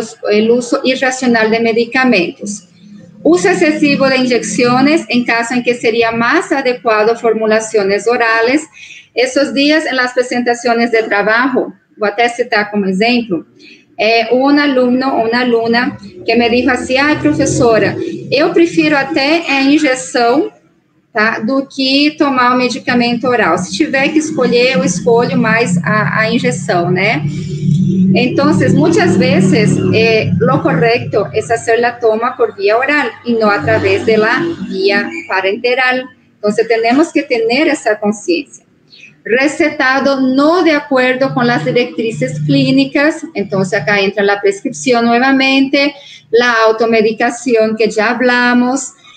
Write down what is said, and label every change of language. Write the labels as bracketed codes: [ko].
[es] El uso irracional de medicamentos. Uso excesivo de inyecciones en caso en que sería más adecuado formulaciones orales. Esos días en las presentaciones de trabajo, voy a citar como ejemplo, un alumno o una aluna que me dijo así, ay, [pt] professora, eu prefiro até a injeção, tá, do que tomar o medicamento oral. Se tiver que escolher, eu escolho mais a injeção, né? [es] Entonces, muchas veces lo correcto es hacer la toma por vía oral y no a través de la vía parenteral. Entonces, tenemos que tener esa conciencia. Recetado no de acuerdo con las directrices clínicas, entonces acá entra la prescripción nuevamente, la automedicación que ya hablamos.